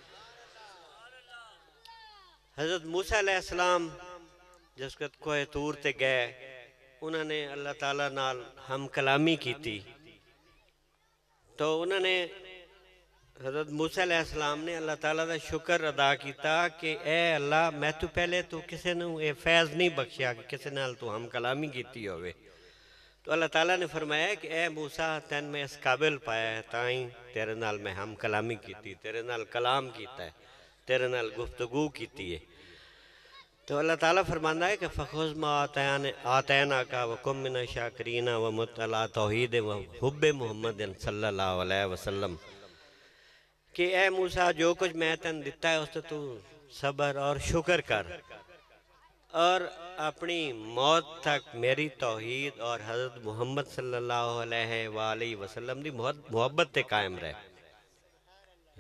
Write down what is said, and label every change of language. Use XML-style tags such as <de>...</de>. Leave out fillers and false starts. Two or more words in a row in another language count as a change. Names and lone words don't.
<pa>حضرت موسیٰ علیہ السلام جس وقت کوہ طور تے گئے، انہوں نے اللہ تعالیٰ نال ہم کلامی کی تھی، تو انہوں نے حضرت موسیٰ علیہ السلام نے اللہ تعالیٰ دا شکر ادا کیتا کہ اے اللہ میں تو پہلے تو کسے نے اے فیض نہیں بخشیا کہ کسے نال تو ہم کلامی کیتی ہوئے۔ تو اللہ تعالیٰ نے فرمایا کہ اے موسیٰ تین میں اس قابل پایا ہے تائیں تیرے نال میں ہم کلامی کیتی، تیرے نال کلام کیتا ہے، تیرے نال گفتگو کیتی ہے۔ تو اللہ تعالیٰ فرمانا ہے کہ</pa> <ar>فَخُذْ مَا آتَيْنَاكَ وَكُن مِّنَ الشَّاكِرِينَ وَمُتْ عَلَىٰ تَوْحِيدٍ وَحُبِّ مُحَمَّدٍ</ar> <pa>صلی اللہ علیہ وسلم کہ اے موسیٰ جو کچھ میں تن دیتا ہے اس تو صبر اور شکر کر اور اپنی موت تک میری توحید اور حضرت محمد صلی اللہ علیہ وآلہ وسلم دی محبت تے قائم رہے۔</pa>